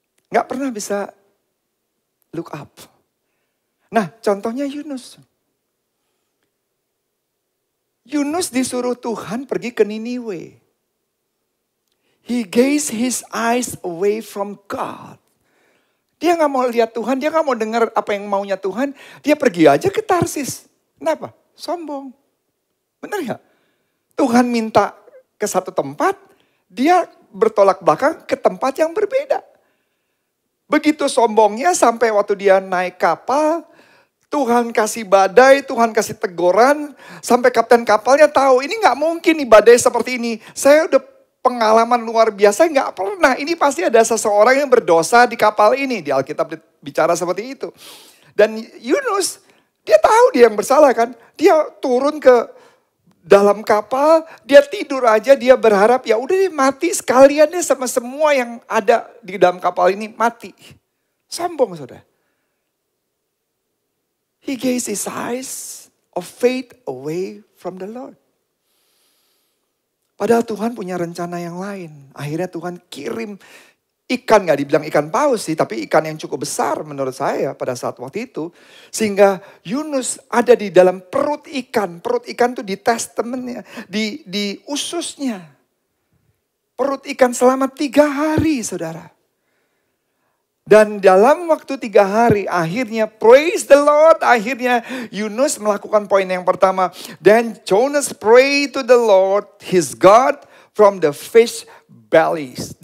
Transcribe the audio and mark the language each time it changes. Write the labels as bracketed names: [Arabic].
[Indonesian] Nggak pernah bisa [English] look up. [Indonesian] Nah contohnya Yunus. Yunus disuruh Tuhan pergi ke Niniwe. [English] He gazed his eyes away from God. [Indonesian] Dia nggak mau lihat Tuhan, dia nggak mau dengar apa yang maunya Tuhan. Dia pergi aja ke Tarsis. Kenapa? Sombong. Benar nggak? Tuhan minta ke satu tempat, dia bertolak belakang ke tempat yang berbeda. Begitu sombongnya sampai waktu dia naik kapal, Tuhan kasih badai, Tuhan kasih teguran, sampai kapten kapalnya tahu ini nggak mungkin nih badai seperti ini. Saya udah pengalaman luar biasa, nggak pernah. Ini pasti ada seseorang yang berdosa di kapal ini. Di Alkitab bicara seperti itu. Dan Yunus, dia tahu dia yang bersalah kan. Dia turun ke dalam kapal, dia tidur aja, dia berharap ya udah deh mati sekalian deh sama semua yang ada di dalam kapal ini mati. Sombong saudara. [English] He gave his eyes of faith away from the Lord. [Indonesian] Padahal Tuhan punya rencana yang lain. Akhirnya Tuhan kirim ikan, gak dibilang ikan paus sih, tapi ikan yang cukup besar menurut saya pada saat waktu itu. Sehingga Yunus ada di dalam perut ikan. Perut ikan itu di testamentnya, di ususnya. Perut ikan selama 3 hari saudara. Dan dalam waktu 3 hari akhirnya [English] praise the Lord. [Indonesian] Akhirnya Yunus melakukan poin yang pertama. [English] Then Jonas prayed to the Lord his God from the fish bellies.